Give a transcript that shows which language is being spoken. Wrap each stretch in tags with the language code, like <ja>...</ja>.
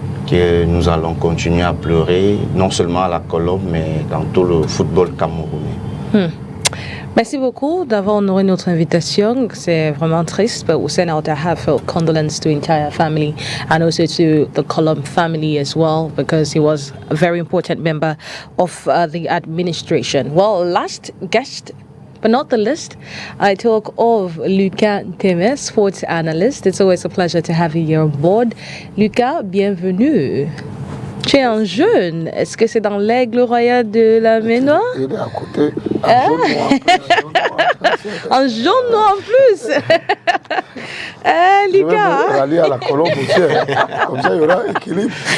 <fr>Que nous allons continuer à pleurer, non seulement à la Colombe, mais dans tout le football camerounais. Merci beaucoup d'avoir honoré notre invitation. C'est vraiment triste,</fr> <en>but we'll send out a heartfelt condolence to the entire family and also to the Colombe family as well, because he was a very important member of the administration. Well, last guest, but not the least, I talk of Lucas Nteme, sports analyst. It's always a pleasure to have you here on board.</en> <fr>Lucas, bienvenue. Tu es un jeune. Est-ce que c'est dans l'Aigle Royal de la Ménoire? Il est à côté. Un jaune noir en plus. Lucas. Je vais aller à la Colombe aussi. Comme ça, il y aura équilibre.</fr>